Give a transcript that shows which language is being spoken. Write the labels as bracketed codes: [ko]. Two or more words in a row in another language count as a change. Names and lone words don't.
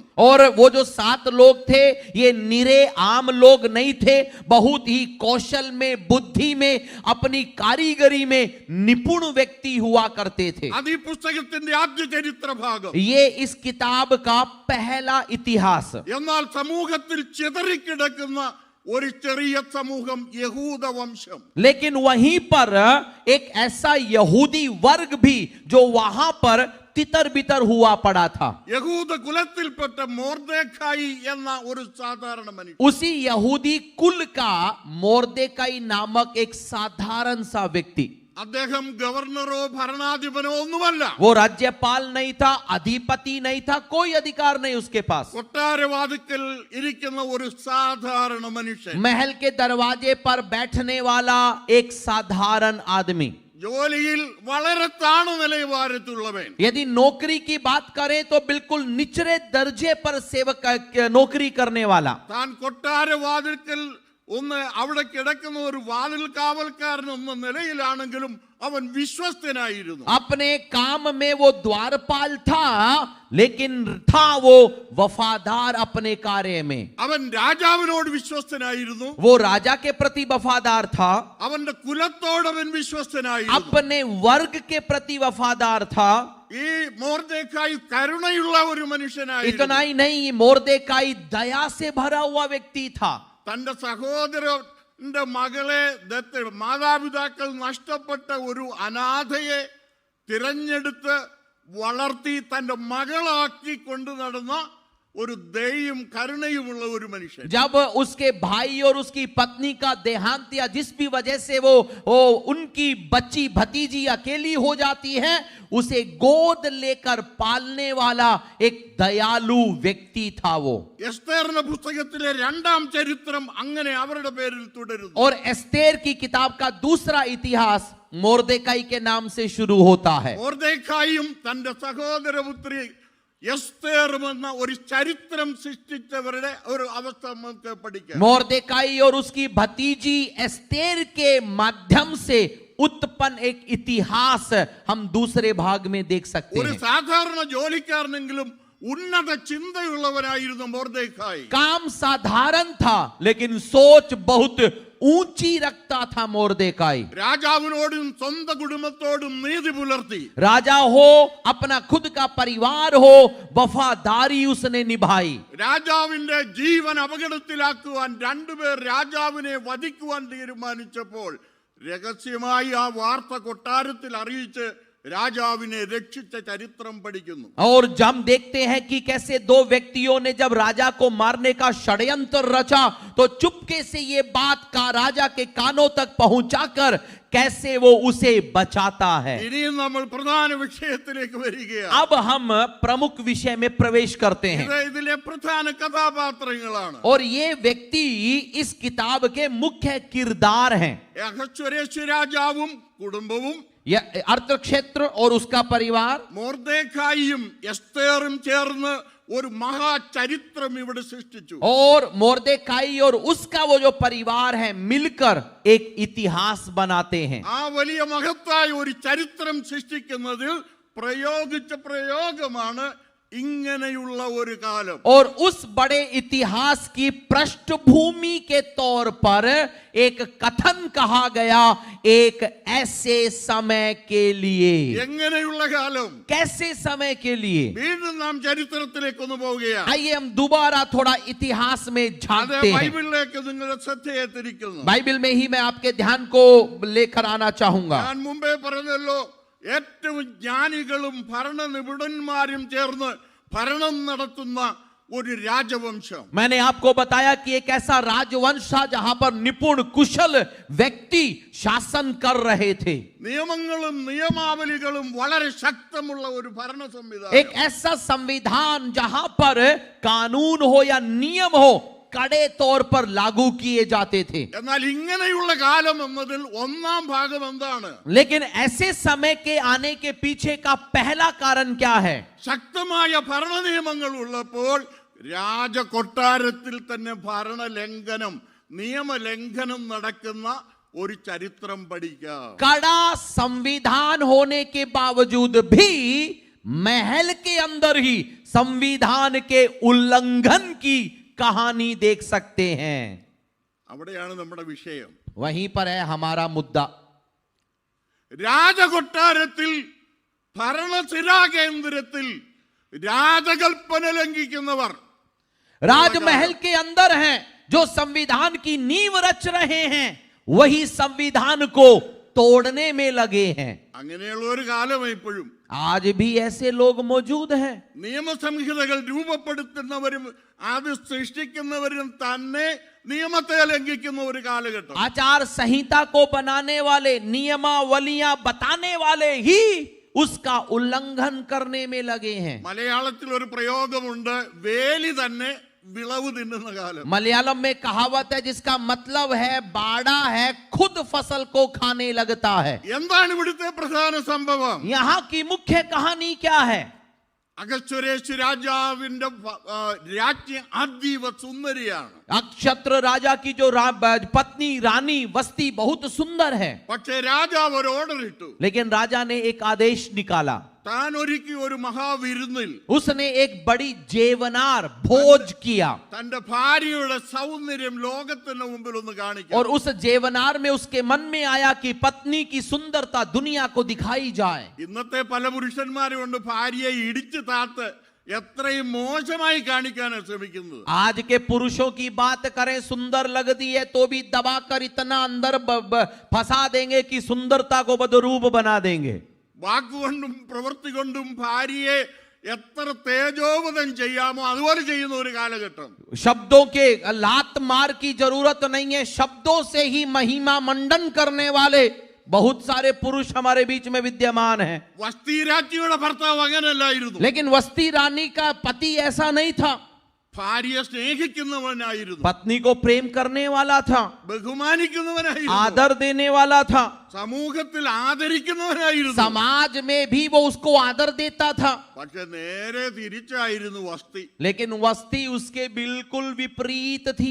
[hi] और वो जो 7 लोग थे ये निरे आम लोग नहीं थे, बहुत ही कौशल में, बुद्धि में, अपनी कारीगरी में निपुण व्यक्ति हुआ करते थे. [ml] അത് ഈ പുസ്തകത്തിന്റെ ആദ്യ ചരിത്ര ഭാഗം. [hi] ये इस किताब का पहला इतिहास. [ml] എന്നാൽ സമൂഹത്തിൽ ചിതറിക്കിടക്കുന്ന ഒരു ചെറിയ സമൂഹം യഹൂദ വംശം. [hi] लेकिन वहीं पर एक ऐसा यहूदी वर्ग भी जो वहां पर तितर बितर हुआ पड़ा था. [ml] യഹൂദ കുലത്തിൽപ്പെട്ട മോർദെഖായി എന്ന ഒരു സാധാരണ മനുഷ്യൻ, [hi] उसी यहूदी कुल का मोर्देकाई नामक एक साधारण सा व्यक्ति. [ml] അദ്ദേഹം ഗവർണറോ ഭരണാധിപനോ ഒന്നുമല്ല. [hi] वो राज्यपाल नहीं था, अधिपति नहीं था, कोई अधिकार नहीं उसके पास. [ml] കൊട്ടാരവാതിക്കൽ ഇരിക്കുന്ന ഒരു സാധാരണ മനുഷ്യൻ, [hi] महल के दरवाजे पर बैठने वाला एक साधारण आदमी. [ml] ജോലിയിൽ വളരെ താണു നിലവാരത്തിലുള്ളവൻ. [hi] यदि नौकरी की बात करें तो बिल्कुल निचले दर्जे पर सेवक नौकरी करने वाला. [ml] താൻ കൊട്ടാരവാതിൽക്കൽ ഒന്ന് അവിടെ കിടക്കുന്ന ഒരു വാതിൽ കാവൽക്കാരൻ എന്ന നിലയിലാണെങ്കിലും അവൻ വിശ്വസ്തനായിരുന്നു. [hi] अपने काम में वो द्वारपाल था, लेकिन था वो वफादार अपने कार्य में. [ml] അവൻ രാജാവിനോട് വിശ്വസ്തനായിരുന്നു. [hi] वो राजा के प्रति वफादार था, [ml] അവന്റെ കുലത്തോടവൻ വിശ്വസ്തനായിരുന്നു. [hi] अपने वर्ग के प्रति वफादार था. [ml] ഈ മോർദെഖായി കരുണയുള്ള ഒരു മനുഷ്യനായിരുന്നു. [hi] इतना ही नहीं, मोर्देकाई दया से भरा हुआ व्यक्ति था. [ml] തന്റെ സഹോദരന്റെ മകളെ മാതാപിതാക്കൾ നഷ്ടപ്പെട്ട ഒരു അനാഥയെ തിരഞ്ഞെടുത്ത് വളർത്തി തന്റെ മകളാക്കി കൊണ്ടു നടന്ന ഒരു ദയയും കരുണയുമുള്ള ഒരു മനുഷ്യൻ. [hi] जब उसके भाई और उसकी पत्नी का देहांत या जिस भी वजह से वो उनकी बच्ची भतीजी अकेली हो जाती है, उसे गोद लेकर पालने वाला एक दयालु व्यक्ति था वो. [ml] എസ്തേറിന്റെ പുസ്തകത്തിലെ 2ാം ചരിത്രം അങ്ങനെ അവരുടെ പേരിൽ തുടരുന്നു. [hi] और एस्तेर की किताब का दूसरा इतिहास मोर्देकाई के नाम से शुरू होता है. [ml] മോർദെഖായിയും തന്റെ സഹോദരപുത്രി എസ്തേറും എന്ന ഒരു ചരിത്രം സൃഷ്ടിച്ചവരുടെ ഒരു അവസ്ഥ നമുക്ക് പഠിക്കാം. [hi] मोर्देकाई और उसकी भतीजी एस्तेर के माध्यम से उत्पन्न एक इतिहास हम दूसरे भाग में देख सकते ഒരു हैं. [ml] സാധാരണ ജോലിക്കാരനെങ്കിലും ഉന്നത ചിന്തയുള്ളവനായിരുന്നു മോർദെഖായി. [hi] काम साधारण था, लेकिन सोच बहुत ऊंची रखता था मोर्देकाई. [ml] രാജാവിനോടും സ്വന്തം കുടുംബത്തോടും നീതി പുലർത്തി. [hi] राजा हो, अपना खुद का परिवार हो, वफादारी उसने निभाई. [ml] രാജാവിന്റെ ജീവൻ അപകടത്തിലാക്കുവാൻ 2 പേർ രാജാവിനെ വധിക്കുവാൻ തീരുമാനിച്ചപ്പോൾ രഹസ്യമായി ആ വാർത്ത കൊട്ടാരത്തിൽ അറിയിച്ച് രാജാവിനെ രക്ഷിച്ച ചരിത്രം പഠിക്കുന്നു. [hi] और जब देखते हैं कि कैसे 2 व्यक्तियों ने जब राजा को मारने का षड्यंत्र रचा, तो चुपके से ये बात का राजा के कानों तक पहुंचाकर कैसे वो उसे बचाता है. [ml] ഇനിയും നമ്മൾ പ്രധാന വിഷയത്തിലേക്ക് വരികയാണ്. [hi] अब हम प्रमुख विषय में प्रवेश करते हैं. [ml] ഇതിലെ പ്രധാന കഥാപാത്രങ്ങളാണ്. [hi] और ये व्यक्ति इस किताब के मुख्य किरदार हैं. [ml] അഹശ്വേരോഷ് രാജാവും കുടുംബവും, [hi] यह अर्थक्षेत्र और उसका परिवार, [ml] മോർദെഖായിയും എസ്തേറും ചേർന്ന് ഒരു മഹാചരിത്രം ഇവിടെ സൃഷ്ടിച്ചു. [hi] और मोर्देकाई और उसका वो जो परिवार है मिलकर एक इतिहास बनाते हैं. [ml] ആ വലിയ മഹത്തായ ഒരു ചരിത്രം സൃഷ്ടിക്കുന്നതിൽ പ്രയോഗിച്ച പ്രയോഗമാണ് ഇങ്ങനെയുള്ള ഒരു കാലം [hi] और उस बड़े इतिहास की पृष्ठभूमि के तौर पर एक कथन कहा गया, एक ऐसे समय के लिए। [ml] എങ്ങനെയുള്ള കാലം? [hi] कैसे समय के लिए? [ml] വീണ്ടും നാം ചരിത്രത്തിലേക്ക് ഒന്ന് പോവുകയാണ്. [hi] आइए हम दोबारा थोड़ा इतिहास में അത് झांकते हैं। [ml] ബൈബിളിലേക്ക് നിങ്ങളുടെ ശ്രദ്ധയെ തിരിക്കുന്നു. [hi] बाइबल में ही मैं आपके ध्यान को लेकर आना चाहूंगा। [ml] ഞാൻ മുമ്പേ പറഞ്ഞല്ലോ, ഏറ്റവും ജ്ഞാനികളും ഭരണ നിപുണന്മാരും ചേർന്ന് ഭരണം നടത്തുന്ന ഒരു രാജവംശം. [hi] मैंने आपको बताया कि एक ऐसा राजवंश था जहां पर निपुण कुशल व्यक्ति शासन कर रहे थे। [ml] നിയമങ്ങളും നിയമാവലികളും വളരെ ശക്തമുള്ള ഒരു ഭരണ സംവിധാനം. [hi] एक ऐसा संविधान जहां पर कानून हो या नियम हो कड़े तौर पर लागू किए जाते थे। [ml] എന്നാൽ ഇങ്ങനെയുള്ള കാലം എന്നതിൽ ഒന്നാം ഭാഗം എന്താണ്? [hi] लेकिन ऐसे समय के आने के पीछे का पहला कारण क्या है? [ml] ശക്തമായ ഭരണ നിയമങ്ങൾ ഉള്ളപ്പോൾ രാജകൊട്ടാരത്തിൽ തന്നെ ഭരണലംഘനം, നിയമലംഘനം നടക്കുന്ന ഒരു ചരിത്രം പഠിക്കാം. [hi] कड़ा संविधान होने के बावजूद भी महल के अंदर ही संविधान के उल्लंघन की कहानी देख सकते हैं। [ml] അവിടെയാണ് നമ്മുടെ വിഷയം. [hi] वहीं पर है हमारा मुद्दा। [ml] രാജകൊട്ടാരത്തിൽ ഭരണസിരാകേന്ദ്രത്തിൽ രാജകൽപ്പന ലംഘിക്കുന്നവർ, [hi] राजमहल के अंदर हैं जो संविधान की नींव रच रहे हैं, वही संविधान को तोड़ने में लगे हैं। [ml] അങ്ങനെയുള്ള ഒരു കാലം ഇപ്പോഴും. [hi] आज भी ऐसे लोग मौजूद हैं। [ml] നിയമസംഹിതകൾ രൂപപ്പെടുത്തുന്നവരും അത് സൃഷ്ടിക്കുന്നവരും തന്നെ നിയമത്തെ ലംഘിക്കുന്ന ഒരു കാലഘട്ടം. [hi] आचार संहिता को बनाने वाले, नियमावलियां बताने वाले ही उसका उल्लंघन करने में लगे हैं। [ml] മലയാളത്തിൽ ഒരു പ്രയോഗമുണ്ട്, വേലി തന്നെ വിളവ് തിന്നുന്ന കാലം. [hi] मलयालम में कहावत है जिसका मतलब है बाड़ा है खुद फसल को खाने लगता है। [ml] എന്താണ് ഇവിടുത്തെ പ്രധാന സംഭവം? [hi] यहाँ की मुख्य कहानी क्या है? [ml] അഗസ്വരേശ് രാജാവിന്റെ രാജ്ഞി അതീവ സുന്ദരിയാണ്. [hi] अक्षत्र राजा की जो पत्नी रानी वस्ती बहुत सुंदर है, [ml] പക്ഷേ രാജാവ് ഒരു ഓർഡർ ഇട്ടു. [hi] लेकिन राजा ने एक आदेश निकाला। [ml] താൻ ഒരുക്കി ഒരു മഹാവിരുന്നിൽ [hi] उसने एक बड़ी जेवनार भोज किया [ml] തന്റെ ഭാര്യയുടെ സൗന്ദര്യം ലോകത്തിന് മുമ്പിൽ ഒന്ന് കാണിക്കാം. [hi] और उस जेवनार में उसके मन में आया कि पत्नी की सुंदरता दुनिया को दिखाई जाए। [ml] ഇന്നത്തെ പല പുരുഷന്മാരും കൊണ്ട് ഭാര്യയെ ഇടിച്ചു താത്ത് എത്രയും മോശമായി കാണിക്കാനാണ് ശ്രമിക്കുന്നത്. [hi] आज के पुरुषों की बात करें, सुंदर लगती है तो भी दबाकर इतना अंदर फंसा देंगे कि सुंदरता को बदरूप बना देंगे। [ml] വാക്കുകൊണ്ടും പ്രവൃത്തി കൊണ്ടും ഭാര്യയെ എത്ര തേജോവധം ചെയ്യാമോ അതുപോലെ ചെയ്യുന്ന ഒരു കാലഘട്ടം. [hi] शब्दों के लात मार की जरूरत नहीं है, शब्दों से ही महिमा मंडन करने वाले बहुत सारे पुरुष हमारे बीच में विद्यमान हैं। [ml] വസ്തി രാജ്ഞിയുടെ ഭർത്താവ് അങ്ങനെയല്ലായിരുന്നു. [hi] लेकिन वस्ती रानी का पति ऐसा नहीं था। [ml] ഭാര്യയെ സ്നേഹിക്കുന്നവനായിരുന്നു, [hi] पत्नी को प्रेम करने वाला था, [ml] ബഹുമാനിക്കുന്നവനായിരുന്നു, [hi] आदर देने वाला था, [ml] സമൂഹത്തിൽ ആദരിക്കുന്നവനായിരുന്നു. [hi] समाज में भी वो उसको आदर देता था। [ml] പക്ഷെ നേരെ തിരിച്ചായിരുന്നു വസ്തി. [hi] लेकिन वस्ती उसके बिल्कुल विपरीत थी।